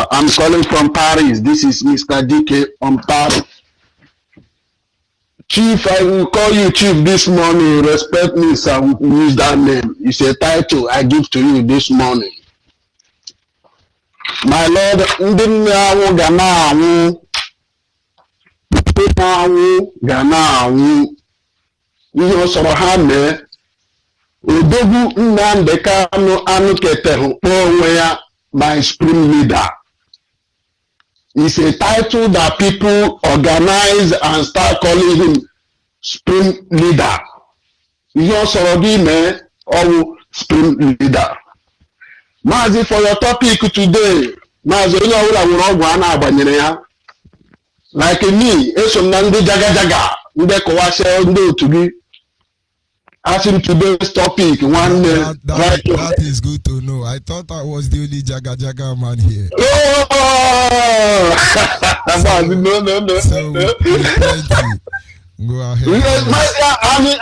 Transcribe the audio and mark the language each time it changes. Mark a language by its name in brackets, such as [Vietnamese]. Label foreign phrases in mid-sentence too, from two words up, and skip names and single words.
[English] I'm calling from Paris. This is Mr. DK on Paris. Chief, I will call you Chief this morning. Respect me, sir. Use that name. It's a title I give to you this morning. My Lord, [Igbo] ihe sọrọ ha mee odogwu Nnamdi Kanu anụ ketehụ kpọọ onwe ya [English] by Supreme Leader. It's a title that people organize and start calling him Supreme Leader. [Igbo] Ihe sọrọ gị mee ọwụ [English] Supreme Leader. Maazị, for your topic today, [Igbo] Maazị, onye ọbụla nwere ọgwụ a na-agbanyere ya. [English] Like me, [Igbo] eso m na ndị jaga ndị kọwasịa ndị otu gị. [English] Asking today's topic, one that is good to know. I thought I was the only jaga man here. Oh! No. So, go ahead.